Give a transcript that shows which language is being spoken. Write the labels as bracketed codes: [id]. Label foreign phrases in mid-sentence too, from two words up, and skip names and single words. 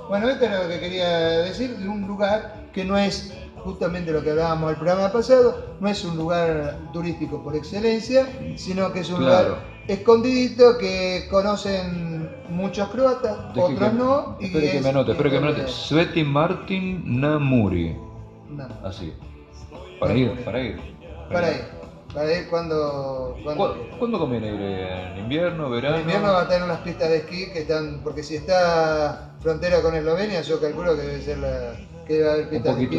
[es] Bueno, esto era lo que quería decir, de un lugar que no es justamente lo que hablábamos el programa pasado, no es un lugar turístico por excelencia, sino que es un lugar escondidito que conocen muchos croatas, otros no. Espere que me anote. Sveti Martin na Muri. Así. Para ir cuando ¿Cuándo conviene ir? ¿En invierno, verano? En invierno va a tener unas pistas de esquí que están, porque si está frontera con Eslovenia, yo calculo que debe ser que va a haber pistas de esquí